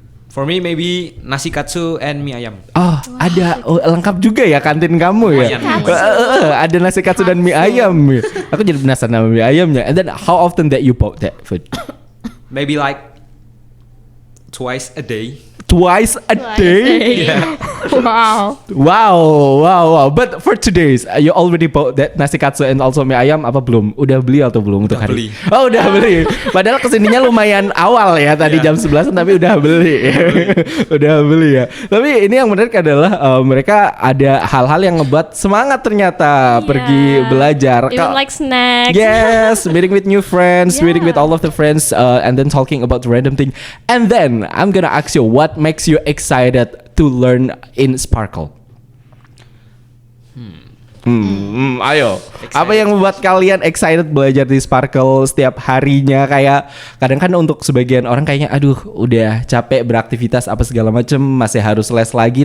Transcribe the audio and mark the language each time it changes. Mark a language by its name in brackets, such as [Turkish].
[English] For me, maybe nasi katsu and mie ayam. [Indonesian] Oh, ada lengkap juga ya kantin kamu ya. Lumayan. Ada nasi katsu dan mie ayam. Aku jadi penasaran sama mie ayamnya. [English] And then how often that you bought that food? Maybe like twice a day. Twice a day? Wow. Wow. But for today's, you already bought that nasi katsu and also mie ayam [Indonesian] apa belum? Udah beli atau belum untuk Udah hari? beli. Oh, udah beli. Padahal kesininya lumayan awal ya, tadi jam 11 tapi udah beli. Udah beli ya. Tapi ini yang menarik adalah mereka ada hal-hal yang ngebuat semangat ternyata pergi belajar. [English] Even like snacks. Yes, meeting with new friends, meeting with all of the friends, and then talking about random thing. And then I'm gonna ask you, what makes you excited to learn in Sparkle? [Indonesian] Ayo. Apa yang membuat kalian excited belajar di Sparkle setiap harinya? Kayak kadang kan untuk sebagian orang kayaknya aduh udah capek beraktivitas apa segala macem, masih harus les lagi.